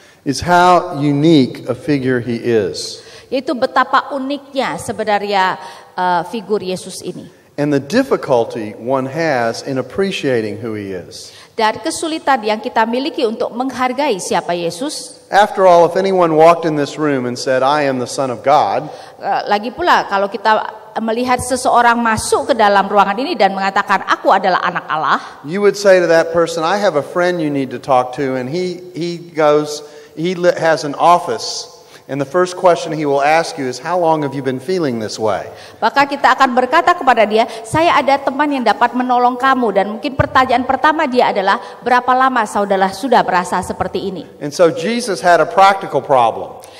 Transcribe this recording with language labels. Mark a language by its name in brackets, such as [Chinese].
[English] is how unique a figure he is. [Indonesian] Yaitu betapa uniknya sebenarnya figur Yesus ini. [English] And the difficulty one has in appreciating who he is. [Indonesian] Dan kesulitan yang kita miliki untuk menghargai siapa Yesus. [English] After all, if anyone walked in this room and said, I am the Son of God. [Indonesian] Lagi pula kalau kita melihat seseorang masuk ke dalam ruangan ini dan mengatakan aku adalah anak Allah. [English] You would say to that person, I have a friend you need to talk to, and he has an office. And the first question he will ask you is, how long have you been feeling this way? [Indonesian] Maka kita akan berkata kepada dia, saya ada teman yang dapat menolong kamu. Dan mungkin pertanyaan pertama dia adalah, berapa lama saudara sudah merasa seperti ini? [English] And so Jesus had a practical problem.